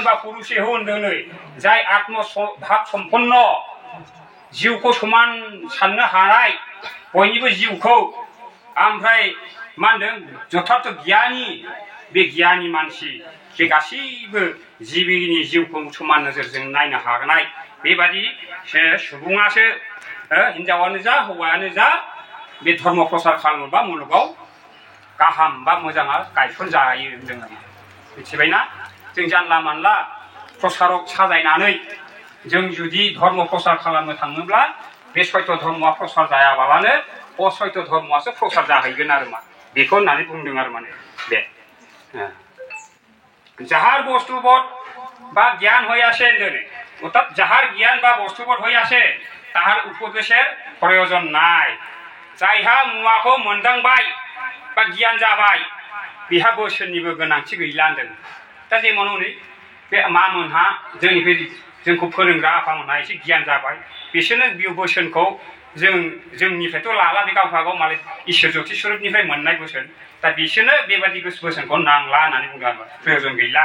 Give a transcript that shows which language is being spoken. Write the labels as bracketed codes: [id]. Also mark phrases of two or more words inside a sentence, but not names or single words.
[brx] बा पुरुषे होन होनदों नै जाय आत्मभाब सम्पन्न जिउखौ समान साननो हानाय बयनिबो जिउखौ ओमफ्राय मा होनदों जथार्थ गियानी बे गियानी मानसि बे गासैबो जिबिनि जिउखौ समान नोजोरजों नायनो हानाय बेबादि सुबुङासो हिनजावानो जा हौवायानो जा बे धर्म प्रसार खालामोबा मुलुगाव गाहाम बा मोजाङा गायसन जायो होनदों। मिथिबायना जों जानला मानला प्रसारक साजायनानै जों जुदि धर्म प्रसार खालामनो थाङोब्ला बे सयत धर्मआ प्रसार जायाबालानो असयत धर्मआसो प्रसार जाहैगोन आरो मा बेखौ होननानै बुंदों आरो माने बे [bn] যাহার বস্তুবোধ বা জ্ঞান হইয়াছে অর্থাৎ যাহার জ্ঞান বা বস্তুবোধ হইয়াছে তাহার উপদেশের প্রয়োজন নাই। [brx] जायहा मुवाखौ मोनदांबाय बा गियान जाबाय बेहा बोसोननिबो गोनांथि गैला होनदों। दा जेमन हनै बे मामोनहा जोंखौ फोरोंग्रा आफामोनहा एसे गियान जाबाय बिसोरनो बे बोसोनखौ जोंनिफ्रायथ' लाला बे गावबा गाव मालाय इसोर ज्योति स्वरूपनिफ्राय मोननाय बोसोन दा बिसोरनो बेबादि बोसोनखौ नांला होननानै बुंदों आरो प्रयोजन गैला।